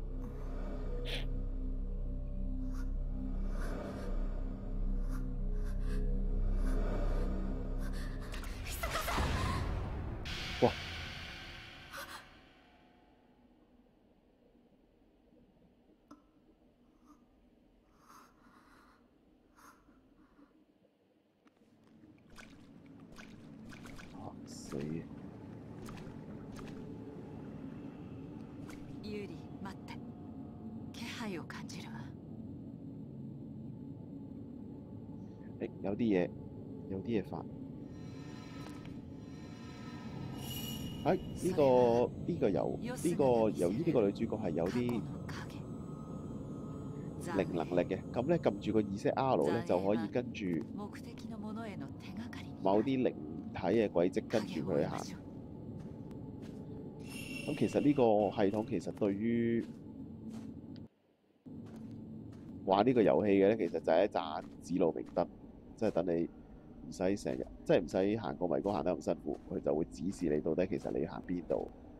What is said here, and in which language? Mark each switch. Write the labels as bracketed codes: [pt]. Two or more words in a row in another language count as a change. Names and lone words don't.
[yue] 哇！死！ [ja] ユーリ、待って。気配を感じるわ。 [yue] 有啲嘢發。由於呢個女主角係有啲零能力嘅，咁咧撳住個 ZR 咧就可以跟住 [ja] 目的のものへの手がかりになる [yue] 某啲靈體嘅軌跡跟住佢行。咁其實呢個系統其實對於玩呢個遊戲嘅咧，其實就係一盞指路明燈，即係等你唔使成日，即係唔使行過迷宮行得咁辛苦，佢就會指示你到底其實你要行邊度。